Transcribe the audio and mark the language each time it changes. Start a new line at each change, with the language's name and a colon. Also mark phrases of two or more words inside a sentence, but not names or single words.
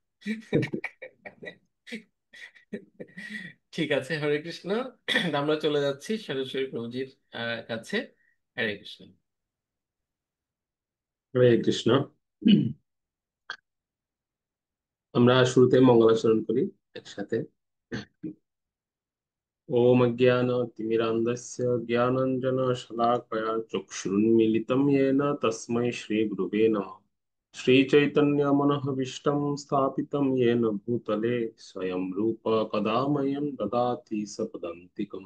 Bangla: ঠিক আছে, হরে কৃষ্ণ। আমরা চলে যাচ্ছি সরস্বতী প্রভুজির কাছে। হরে কৃষ্ণ। হরে কৃষ্ণ। আমরা শুরুতে মঙ্গলাচরণ করি একসাথে।
Sanskrit: ओम अज्ञानतिमिरान्धस्य ज्ञानाञ्जनशलाकया चक्षुरुन्मीलितं येन तस्मै श्रीगुरुवे नमः। श्रीचैतन्यमनःभीष्टं स्थापितं येन भूतले स्वयं रूप कदा मह्यं ददाति सपदान्तिकम्।